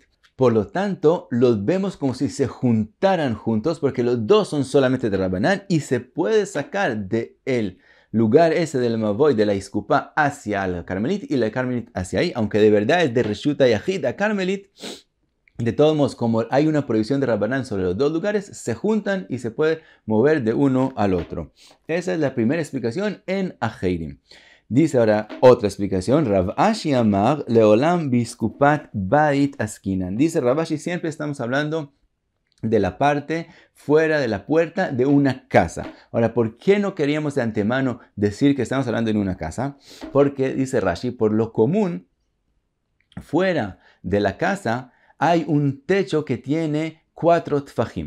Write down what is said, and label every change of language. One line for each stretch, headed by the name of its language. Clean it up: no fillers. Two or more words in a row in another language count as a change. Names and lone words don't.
Spanish: Por lo tanto, los vemos como si se juntaran juntos, porque los dos son solamente de Rabbanán y se puede sacar del lugar ese del mavoy, de la iskupá, hacia la carmelit y la carmelit hacia ahí, aunque de verdad es de
Hebrew: רשות היחיד
Spanish: a carmelit. De todos modos, como hay una prohibición de Rabbanán sobre los dos lugares, se juntan y se puede mover de uno al otro. Esa es la primera explicación en Aheirim. Dice ahora otra explicación.
Aramaic: רב אשי אמר לעולם באסקופת בית עסקינן.
Spanish: Dice Rav Ashi, siempre estamos hablando de la parte fuera de la puerta de una casa. Ahora, ¿por qué no queríamos de antemano decir que estamos hablando en una casa? Porque, dice Rashi, por lo común, fuera de la casa hay un techo que tiene 4 tfajim.